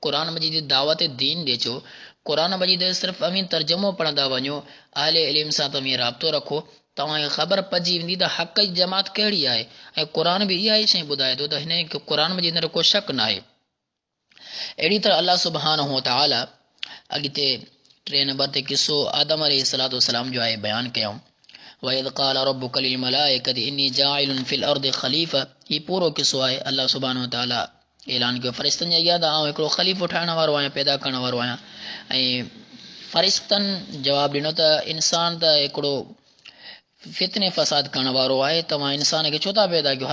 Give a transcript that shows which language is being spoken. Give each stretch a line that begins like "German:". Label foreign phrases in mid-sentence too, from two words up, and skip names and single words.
Sindhi: क़ुरान मजीद जी दावत दीन ॾे छो। क़ुरान मजीद सिर्फ़ु अमीन तर्जुमो पढ़ंदा वञो, अहले इल्म सां तव्हां राब्तो रखो, तव्हांखे ख़बर पइजी वेंदी त हक़ जी जमात कहिड़ी आहे। ऐं क़ुरान बि इहा ई शइ ॿुधाए थो त हिन क़ुरान मजीद में को शक न आहे। अहिड़ी तरह अल्लाह
Arabic: سبحانه وتعالى
Sindhi: अॻिते 3 नंबर ते किसो आदम अलैहिस्सलाम जो आहे बयानु कयऊं।
Arabic: وإذ قال ربك للملائكة إني جاعل في الأرض خليفة.
Sindhi: ही पूरो किसो आहे। अल्लाह
Arabic: سبحانه وتعالى
Sindhi: ऐलान कयो फ़रिश्तनि जे अॻियां त आउं हिकिड़ो ख़लीफ़ो ठाहिण वारो आहियां, पैदा करण वारो आहियां। ऐं फ़रिश्तनि जवाबु ॾिनो त इंसान त हिकिड़ो फितने फ़साद करण वारो आहे, तव्हां इंसान खे छो था पैदा कयो?